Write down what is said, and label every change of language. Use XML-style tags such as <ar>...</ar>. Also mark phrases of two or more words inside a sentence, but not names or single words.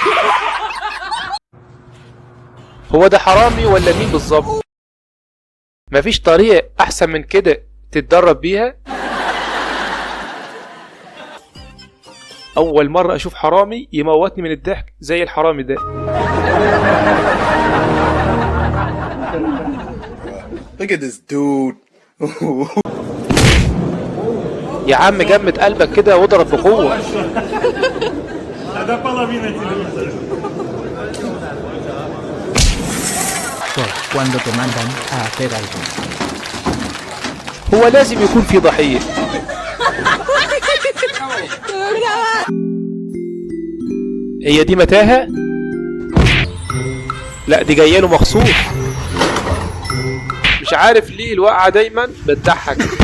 <ar>هو ده حرامي ولا مين بالظبط؟ مفيش طريقة احسن من كده تتدرب بيها. اول مرة اشوف حرامي يموتني من الضحك زي الحرامي ده.</ar> <en>Look at this dude.</en> <ar>يا عم جمد قلبك كده واضرب بقوة.</ar> <es>Cuando te mandan a hacer algo.</es> <ar>هو لازم يكون في ضحية. هي دي متاهة؟ لا دي جايه له مخصوص. مش عارف ليه الوقعة دايما بتضحك.</ar>